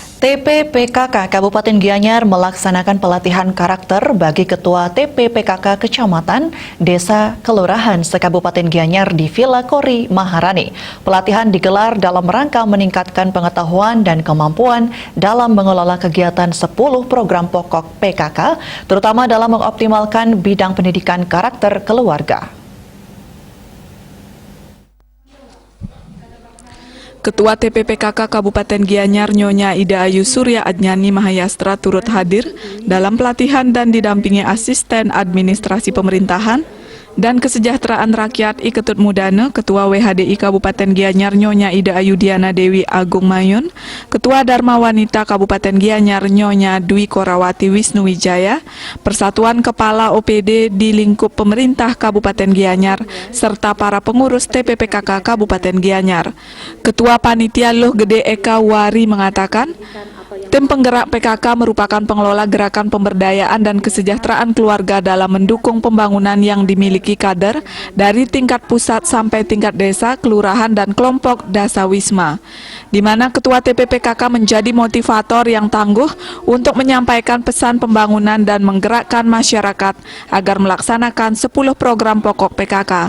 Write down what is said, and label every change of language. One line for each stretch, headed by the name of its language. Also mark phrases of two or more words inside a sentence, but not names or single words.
Indonesian: TPPKK Kabupaten Gianyar melaksanakan pelatihan karakter bagi Ketua TPPKK Kecamatan, Desa, Kelurahan se-Kabupaten Gianyar di Villa Kori Maharani. Pelatihan digelar dalam rangka meningkatkan pengetahuan dan kemampuan dalam mengelola kegiatan 10 program pokok PKK, terutama dalam mengoptimalkan bidang pendidikan karakter keluarga. Ketua TPPKK Kabupaten Gianyar Nyonya Ida Ayu Surya Adnyani Mahayastra turut hadir dalam pelatihan dan didampingi asisten administrasi pemerintahan dan kesejahteraan rakyat Iketut Mudana, Ketua WHDI Kabupaten Gianyar Nyonya Ida Ayu Diana Dewi Agung Mayun, Ketua Dharma Wanita Kabupaten Gianyar Nyonya Dwi Korawati Wisnu Wijaya, Persatuan Kepala OPD di lingkup pemerintah Kabupaten Gianyar, serta para pengurus TPPKK Kabupaten Gianyar. Ketua Panitia Luh Gede Eka Wari mengatakan, tim penggerak PKK merupakan pengelola gerakan pemberdayaan dan kesejahteraan keluarga dalam mendukung pembangunan yang dimiliki kader dari tingkat pusat sampai tingkat desa, kelurahan, dan kelompok dasawisma, di mana Ketua TPPKK menjadi motivator yang tangguh untuk menyampaikan pesan pembangunan dan menggerakkan masyarakat agar melaksanakan 10 program pokok PKK.